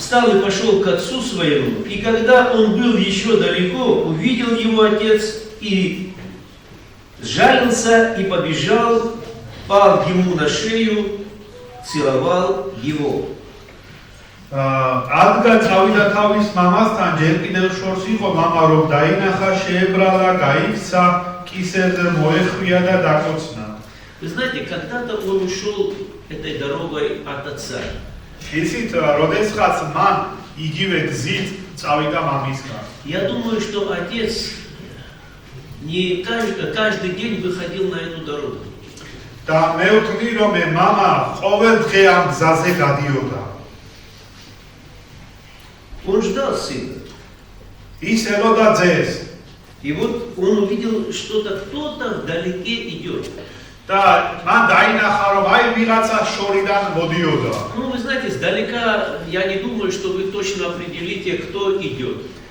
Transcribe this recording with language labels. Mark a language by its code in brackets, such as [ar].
[ru] Встал и пошел к отцу своему, и когда он был еще далеко, увидел его отец и сжалился и побежал, пал ему на шею, целовал его. [ka] ადგა წავიდა თავის მამასთან, ჯერ კიდევ შორს იყო მამა რომ დაინახა, შეებრალა, გაიქცა, კისერზე მოეხვია და დაკოცნა. [ru] Вы знаете, когда-то он ушел этой дорогой от отца. [ka] იცით, როდესაც მან იგივე გზით წავიდა მამისგან. [ru] Я думаю, что отец не каждый день выходил на эту дорогу. [ka] და მე ვთვლი რომ მამა ყოველ დღე ამ გზაზე გადიოდა. [ru] Он ждал сына. [ka] ის ელოდა ძეს. [ru] И вот он увидел, что-то кто-то вдалеке идет. [ka] და მან დაინახა რომ აი ვიღაცა შორიდან მოდიოდა. [ru] Ну, вы знаете, сдалека я не думаю, что вы точно определите, кто идет.